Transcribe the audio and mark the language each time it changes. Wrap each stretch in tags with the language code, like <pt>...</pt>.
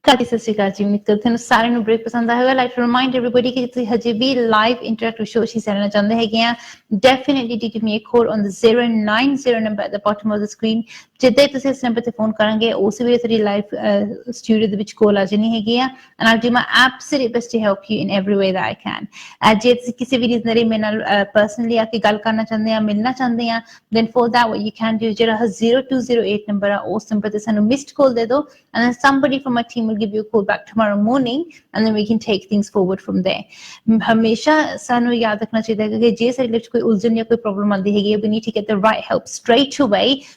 <pa>ਸਤਿ ਸ਼੍ਰੀ ਅਕਾਲ ਜੀ, ਉਮੀਦ ਕਰਦੀ ਤੁਹਾਨੂੰ ਸਾਰਿਆਂ ਨੂੰ ਬ੍ਰੇਕ ਪਸੰਦ ਆਇਆ ਹੋਵੇਗਾ.</pa> <en>like to remind everybody</en> <pa>ਕਿ ਤੁਸੀਂ ਹਜੇ ਵੀ ਲਾਈਵ ਇੰਟਰੈਕਟਿਵ ਸ਼ੋਅ ਹਿੱਸਾ ਲੈਣਾ ਚਾਹੁੰਦੇ ਹੈਗੇ ਆ,</pa> <en>Definitely do give me a call on the 090 number at the bottom of the screen.</en> <pa>ਜਿੱਦਾਂ ਹੀ ਤੁਸੀਂ ਇਸ ਨੰਬਰ ਤੇ ਫੋਨ ਕਰਾਂਗੇ, ਉਸ ਵੇਲੇ ਤੁਹਾਡੀ ਲਾਈਵ ਸਟੂਡੀਓ ਦੇ ਵਿੱਚ ਕਾਲ ਆ ਜਾਣੀ ਹੈਗੀ ਆ,</pa> <en>And I'll do my absolute best to help you in every way that I can.</en> <pa>ਜੇ ਤੁਸੀਂ ਕਿਸੇ ਵੀ ਰੀਜ਼ਨ ਲਈ ਮੇਰੇ ਨਾਲ ਪਰਸਨਲੀ ਆ ਕੇ ਗੱਲ ਕਰਨਾ ਚਾਹੁੰਦੇ ਆ, ਮਿਲਣਾ ਚਾਹੁੰਦੇ ਆ,</pa> <en>then for that what you can do,</en> <pa>ਜਿਹੜਾ 0208 ਨੰਬਰ ਆ, ਉਸ ਨੰਬਰ ਤੇ ਸਾਨੂੰ ਮਿਸਡ ਕਾਲ ਦੇ ਦਿਓ,</pa> <en>and then somebody from my team will give you a call back tomorrow morning, and then we can take things forward from there.</en> <pa>ਹਮੇਸ਼ਾ ਸਾਨੂੰ ਯਾਦ ਰੱਖਣਾ ਚਾਹੀਦਾ ਹੈ ਕਿ ਜੇ ਸਾਡੇ ਵਿੱਚ ਕੋਈ ਉਲਝਣ ਜਾਂ ਕੋਈ ਪ੍ਰੋਬਲਮ ਆਉਂਦੀ ਹੈਗੀ ਹੈ,</pa> <en>we need to get the right help straight away.</en>